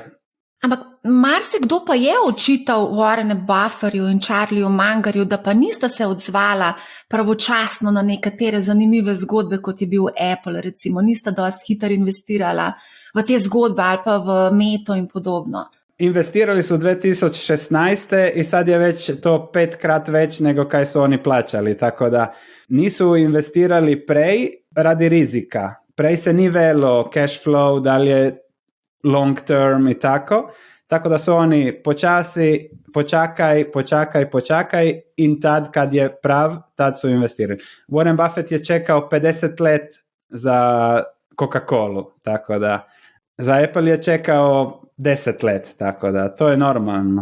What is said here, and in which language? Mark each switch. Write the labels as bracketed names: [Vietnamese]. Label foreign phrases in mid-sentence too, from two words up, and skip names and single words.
[Slovenian] Ampak marsikdo pa je očital Warrenu Buffettu in Charlieju Mungerju, da pa nista se odzvala pravočasno na nekatere zanimive zgodbe, kot je bil Apple, recimo. Nista dosti hitro investirala v te zgodbe ali pa v Meto in podobno. [Croatian] Investirali su 2016. i sad je već to 5x već nego kaj su oni plaćali, tako da nisu investirali prej radi rizika. Prej se ni velo [English] cash flow, [Croatian] da li je [English] long term [Croatian] i tako da su oni počasi, počakaj in tad kad je prav, tad su investirali. Warren Buffett je čekao 50 let za Coca-Colu, tako da za Apple je čekao 10 let, tako da to je normalno.